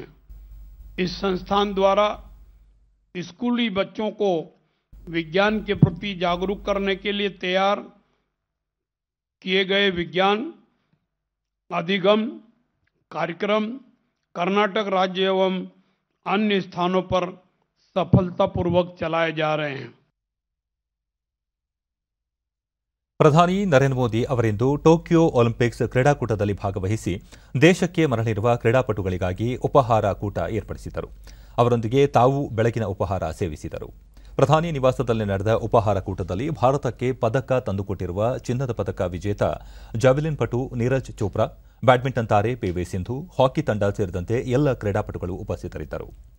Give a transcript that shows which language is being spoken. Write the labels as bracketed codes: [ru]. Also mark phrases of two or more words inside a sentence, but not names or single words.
[hi] इस संस्थान द्वारा स्कूली बच्चों को विज्ञान के प्रति जागरूक करने के लिए तैयार किए गए विज्ञान अधिगम कार्यक्रम कर्नाटक राज्य एवं अन्य स्थानों पर सफलतापूर्वक चलाए जा रहे हैं. [kn] ಪ್ರಧಾನಿ ನರೇಂದ್ರ ಮೋದಿ ಅವರಿಂದು ಟೋಕಿಯೋ ಒಲಿಂಪಿಕ್ಸ್ ಕ್ರೀಡಾಕೂಟದಲ್ಲಿ ಭಾಗವಹಿಸಿ ದೇಶಕ್ಕೆ ಮರಳಿರುವ ಕ್ರೀಡಾಪಟುಗಳಿಗಾಗಿ ಉಪಹಾರ ಕೂಟ ಏರ್ಪಡಿಸಿದರು. ಅವರೊಂದಿಗೆ ತಾವು ಬೆಳಗಿನ ಉಪಹಾರ ಸೇವಿಸಿದರು. ಪ್ರಧಾನಿ ನಿವಾಸದಲ್ಲಿ ನಡೆದ ಉಪಹಾರ ಕೂಟದಲ್ಲಿ ಭಾರತಕ್ಕೆ ಪದಕ ತಂದುಕೊಟ್ಟಿರುವ ಚಿನ್ನದ ಪದಕ ವಿಜೇತ ಜಾವೆಲಿನ್ ಪಟು ನೀರಜ್ ಚೋಪ್ರಾ, ಬ್ಯಾಡ್ಮಿಂಟನ್ ತಾರೆ ಪಿವಿ ಸಿಂಧು, ಹಾಕಿ ತಂಡ ಸೇರಿದಂತೆ ಎಲ್ಲ ಕ್ರೀಡಾಪಟುಗಳು ಉಪಸ್ಥಿತರಿದ್ದರು.